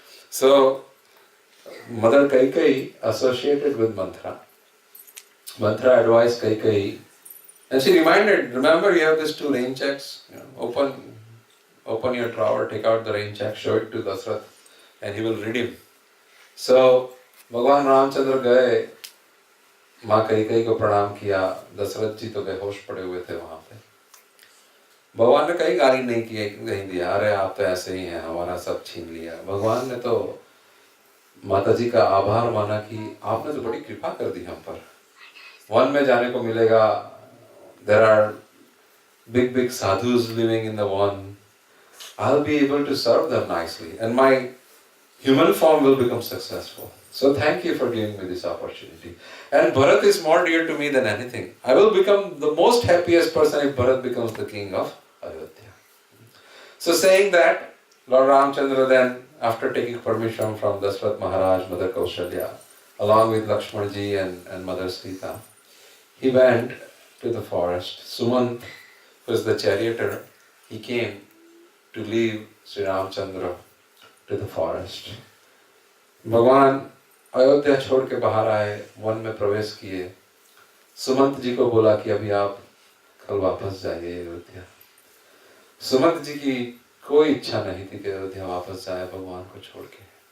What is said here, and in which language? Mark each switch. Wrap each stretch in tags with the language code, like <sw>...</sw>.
<en>So, Mother Kaikeyi associated with Manthara. Manthara advised Kaikeyi, and she reminded, remember you have these 2 rain checks, open your drawer, take out the rain check, show it to Dasrath, and he will redeem.</en> <hi>So, Bhagwan Ramchandra गए, माँ कैकेयी को प्रणाम किया. दशरथ जी तो बेहोश पड़े हुए थे वहां पे. भगवान ने कहीं गाली नहीं दिया, अरे आप तो ऐसे ही हैं, हमारा सब छीन लिया. भगवान ने तो माता जी का आभार माना कि आपने तो बड़ी कृपा कर दी हम पर. वन में जाने को मिलेगा.</hi> <en>There are big sadhus living in the one. I'll be able to serve them nicely, and my human form will become successful. So thank you for giving me this opportunity. And Bharat is more dear to me than anything. I will become the most happiest person if Bharat becomes the king of Ayodhya. So saying that, Lord Ramchandra then, after taking permission from Dashrath Maharaj, Mother Kaushalya, along with Lakshman ji and Mother Sita, he went to the forest. Sumant, who is the charioteer, he came to lead Sri Ramchandra to the forest.</en> <hi>भगवान अयोध्या छोड़ के बाहर आए, one में प्रवेश किए. सुमंत जी को बोला कि अभी आप कल वापस जाइए अयोध्या. सुमंत जी की कोई इच्छा नहीं थी कि अयोध्या वापस जाए भगवान को छोड़ के.</hi>